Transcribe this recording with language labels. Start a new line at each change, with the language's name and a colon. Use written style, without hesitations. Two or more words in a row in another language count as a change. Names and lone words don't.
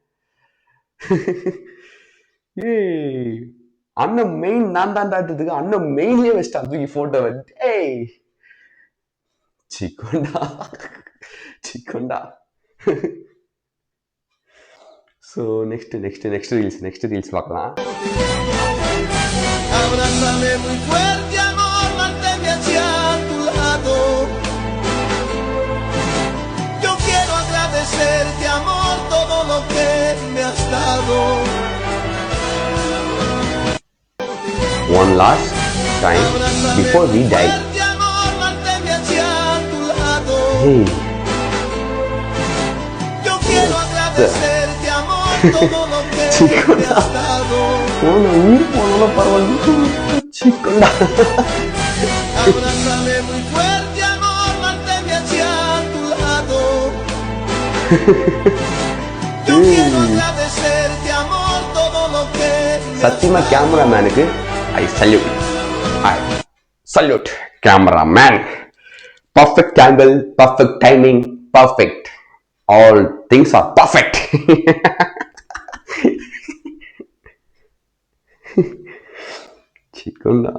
Tamil: ஏய் அண்ணன் மெயின் நான் தாண்டாட்டுறதுக்கு அண்ணன் மெயின்லயே வச்சிட்டான் தூக்கி போட்டோ. ஏய் சிக்கோண்டா சிக்கோண்டா.
English: so next reels
Tamil: பார்க்கலாம்.
Spanish: Agradecerte amor todo lo que me has dado.
English: One last time before we die. Hey.
Spanish: Yo quiero agradecerte amor todo lo que me has dado. Una parvalito chicola. Abrázame muy fuerte amor, manténme hacia tu lado. Yo quiero agradecerte amor todo lo que
Tamil: சத்தியமா கேமராமேனுக்கு
English: I salute cameraman. Perfect angle, perfect timing, perfect. All things are perfect. Chikunla.